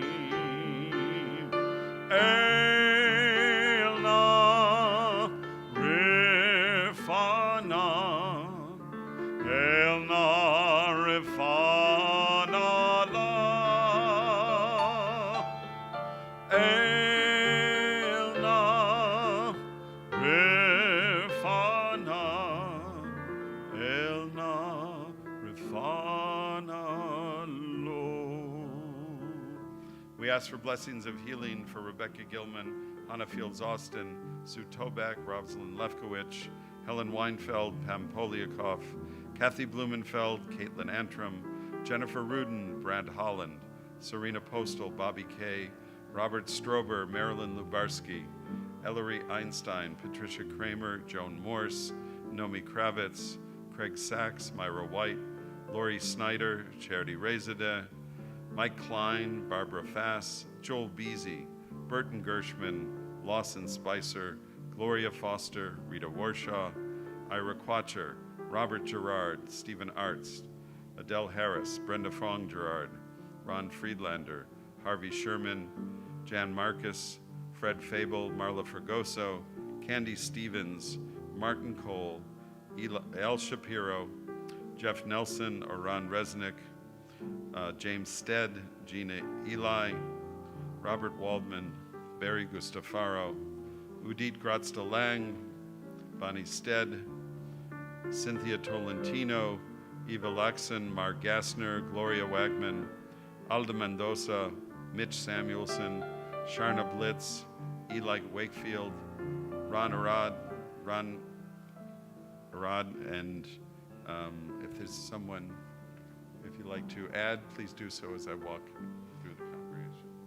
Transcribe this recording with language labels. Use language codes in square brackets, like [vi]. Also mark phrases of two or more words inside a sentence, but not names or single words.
[he] אל נא רפא נא לה אל נא רפא נא לו. [en] We ask for blessings of healing for Rebecca Gilman, Hannah Fields Austin, Sue Toback, Rosalind Lefkowitz, Helen Weinfeld, Pam Poliakoff, Kathy Blumenfeld, Caitlin Antrim, Jennifer Rudin, Brad Holland, Serena Postal, Bobby Kay, Robert Strober, Marilyn Lubarsky, Ellery Einstein, Patricia Kramer, Joan Morse, Nomi Kravitz, Craig Sachs, Myra White, Lori Snyder, Charity Rezadeh, Mike Klein, Barbara Fass, Joel Beasy, Burton Gershman, Lawson Spicer, Gloria Foster, Rita Warshaw, Ira Quatcher, Robert Gerard, Stephen Arts, Adele Harris, Brenda Fong Gerard, Ron Friedlander, Harvey Sherman, Jan Marcus, Fred Fable, Marla Fergoso, Candy Stevens, Martin Cole, El Shapiro, Jeff Nelson, Oran Resnick, James Stead, Gina Eli, Robert Waldman, Barry Gustafaro, Udit Gratsta Lang, Bonnie Stead, Cynthia Tolentino, Eva Laxon, Mark Gassner, Gloria Wagman, Alda Mendoza, Mitch Samuelson, Sharna Blitz, Eli Wakefield, Ron Arad, and if there's someone, if you'd like to add, please do so as I walk through the congregation.